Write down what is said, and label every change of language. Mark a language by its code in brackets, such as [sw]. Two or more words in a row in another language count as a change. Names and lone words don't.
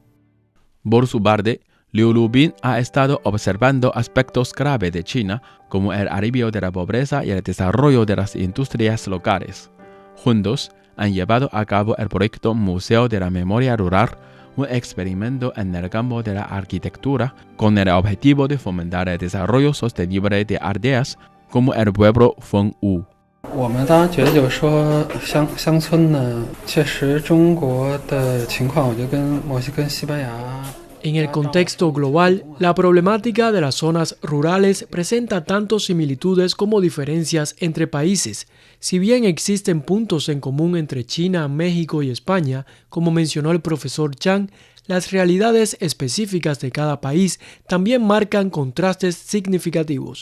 [es] Por su parte, Liu Lubin ha estado observando aspectos graves de China, como el alivio de la pobreza y el desarrollo de las industrias locales. Juntos, han llevado a cabo el proyecto Museo de la Memoria Rural, un experimento en el campo de la arquitectura, con el objetivo de fomentar el desarrollo sostenible de aldeas como el pueblo Fengwu. [zh] 我们当然觉得就是说乡村呢，确实中国的情况，我觉得跟墨西哥、西班牙。 [es] En el contexto global, la problemática de las zonas rurales presenta tanto similitudes como diferencias entre países. Si bien existen puntos en común entre China, México y España, como mencionó el profesor Chang, las realidades específicas de cada país también marcan contrastes significativos.